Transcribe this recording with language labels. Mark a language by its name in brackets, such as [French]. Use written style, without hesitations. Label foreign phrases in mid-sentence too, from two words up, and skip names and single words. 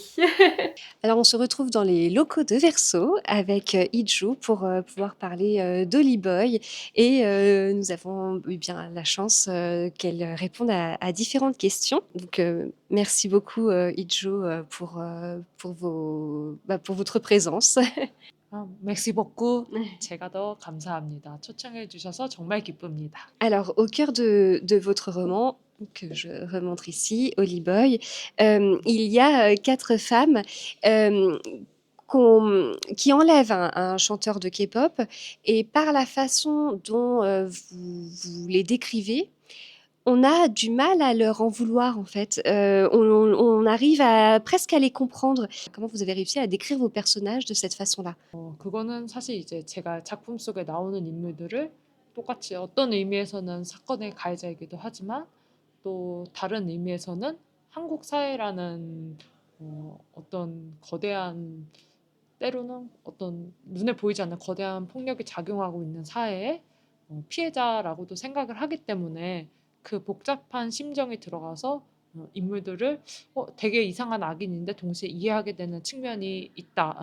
[French] Alors, on se retrouve dans les locaux de Verso avec Iju pour pouvoir parler d'Holly Boy et nous avons eu bien la chance qu'elle réponde à différentes questions. Donc, merci beaucoup Iju pour votre présence. merci beaucoup. [Korean] 제가 더 감사합니다. 초청해 주셔서 정말 기쁩니다. [French] Alors, au cœur de votre roman, que je remontre ici, Holly Boy, il y a 4 femmes qui enlèvent un chanteur de K-pop et par la façon dont vous les décrivez, on a du mal à leur en vouloir en fait. On arrive presque à les comprendre. Comment vous avez réussi à décrire vos personnages de cette façon-là? [Korean] 그거는 사실 이제 제가 작품 속에 나오는 인물들을 똑같이 어떤 의미에서는 사건의 가해자이기도 하지만 또 다른 의미에서는 한국 사회라는 어떤 거대한 때로는 어떤 눈에 보이지 않는 거대한 폭력이 작용하고 있는 사회의 피해자라고도 생각을 하기 때문에 그 복잡한 심정이 들어가서 인물들을 되게 이상한 악인인데 동시에 이해하게 되는 측면이 있다.